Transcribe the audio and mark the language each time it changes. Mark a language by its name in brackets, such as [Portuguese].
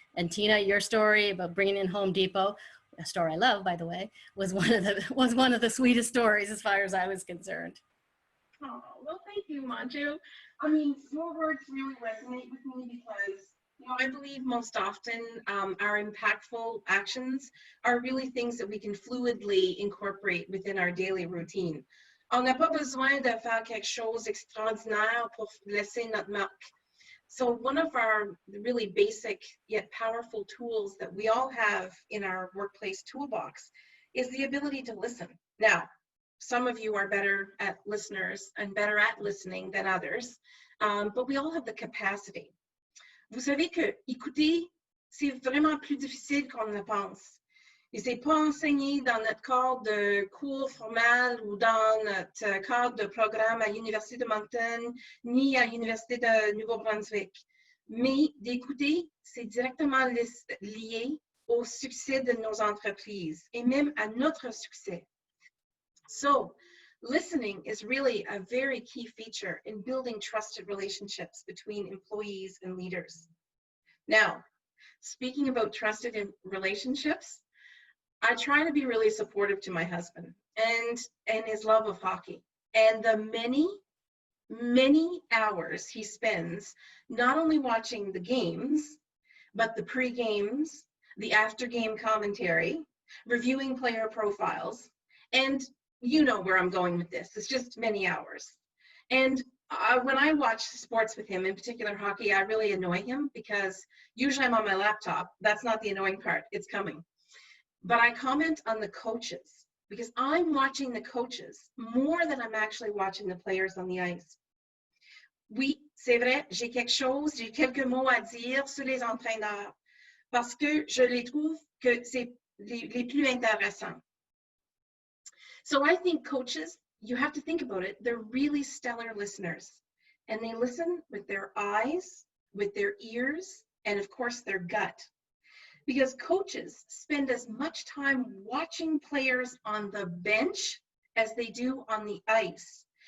[English] And Tina, your story about bringing in Home Depot, a story I love, by the way, was one of the sweetest stories as far as I was concerned. Oh, well, thank you, Manju. I mean, your words really resonate with me because, you know, I believe most often our impactful actions are really things that we can fluidly incorporate within our daily routine. [French] On n'a pas besoin de faire quelque chose d'extraordinaire pour laisser notre marque. [English] So one of our really basic yet powerful tools that we all have in our workplace toolbox is the ability to listen. Now, some of you are better at listeners and better at listening than others, but we all have the capacity. [French] Vous savez que écouter, c'est vraiment plus difficile qu'on ne le pense. Et c'est pas enseigné dans notre cadre de cours formal ou dans notre cadre de programme à l'Université de Moncton ni à l'Université de Nouveau-Brunswick. Mais d'écouter, c'est directement lié au succès de nos entreprises et même à notre succès. So [English] listening is really a very key feature in building trusted relationships between employees and leaders. Now, speaking about trusted relationships, I try to be really supportive to my husband and his love of hockey and the many hours he spends not only watching the games, but the pre-games, the after-game commentary, reviewing player profiles, and you know where I'm going with this. It's just many hours. And when I watch sports with him, in particular hockey, I really annoy him because usually I'm on my laptop. That's not the annoying part. It's coming. But I comment on the coaches because I'm watching the coaches more than I'm actually watching the players on the ice. [French] Oui, c'est vrai, j'ai quelques mots à dire sur les entraîneurs parce que je les trouve que c'est les plus intéressants. [English] So I think coaches, you have to think about it, they're really stellar listeners. And they listen with their eyes, with their ears, and of course their gut. Because coaches spend as much time watching players on the bench as they do on the ice.